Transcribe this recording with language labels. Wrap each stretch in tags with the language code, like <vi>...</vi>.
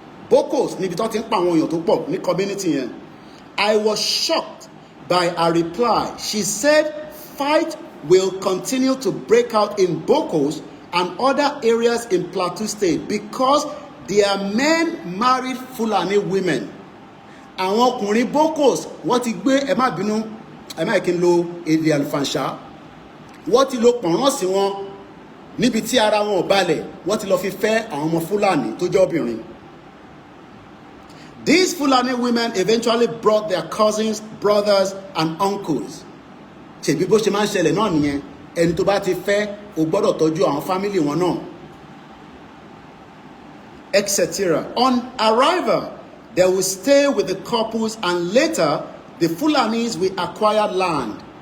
<yo>Bokos níbi tó ti ń pa àwọn èèyàn tó pọ̀ ní community yẹn.</yo> <en>I was shocked by her reply. She said fight will continue to break out in Bokos and other areas in Plateau State because their men married Fulani women.</en> <yo>Àwọn ọkùnrin Bokos wọ́n ti gbé ẹ má bínú ẹ má kí n lo èdè àlùfànṣá wọ́n ti lo pọ̀nrán sí wọn níbi tí ara wọn ò balẹ̀ wọ́n ti lọ fi fẹ́ àwọn ọmọ Fúlàní tó jẹ́ obìnrin.</yo> <en>These Fulani women eventually brought their cousins, brothers and uncles.</en> <yo>Ṣèbí bó ṣe máa ń ṣẹlẹ̀ náà nìyẹn ẹni tó bá ti fẹ́ o gbọ́dọ̀ tọ́jú àwọn fámìlì wọn náà, etc.</yo> <en>On arrival, they will stay with the couples and later the Fulanis will acquire land.</en>